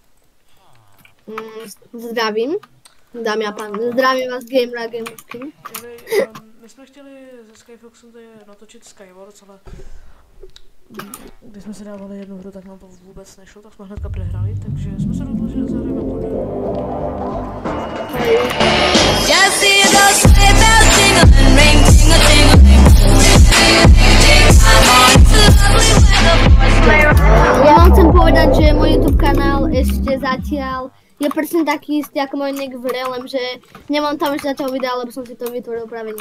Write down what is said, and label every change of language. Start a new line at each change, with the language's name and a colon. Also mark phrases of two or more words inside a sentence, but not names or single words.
Czech: Zdravím, dámy a pánové, zdravím vás Gamera Gamersky. My jsme chtěli se Skyfoxem tady natočit Skywars, ale když jsme si dávali jednu hru, tak nám to vůbec nešlo, tak jsme hnedka přehráli, takže jsme se rozhodli, že zahrajeme Podium.
Slovak: Ja vám chcem povedať, že môj YouTube kanál ešte zatiaľ je presne taký istý ako môj nick v hre, lenže nemám tam ešte zatiaľ videa, lebo som si to vytvoril práve dneska.